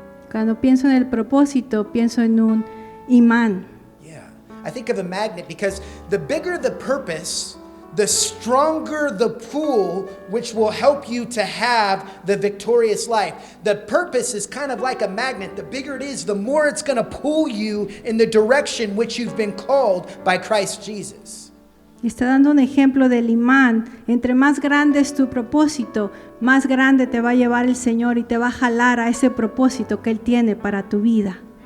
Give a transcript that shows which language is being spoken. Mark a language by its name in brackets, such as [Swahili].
[Spanish] Cuando pienso en el propósito, pienso en un imán. [English] Yeah, I think of a magnet because the bigger the purpose, the stronger the pull, which will help you to have the victorious life. The purpose is kind of like a magnet. The bigger it is, the more it's going to pull you in the direction which you've been called by Christ Jesus. [Spanish] Y está dando un ejemplo del imán. Entre más grande es tu propósito, más grande te va a llevar el Señor y te va a jalar a ese propósito que Él tiene para tu vida.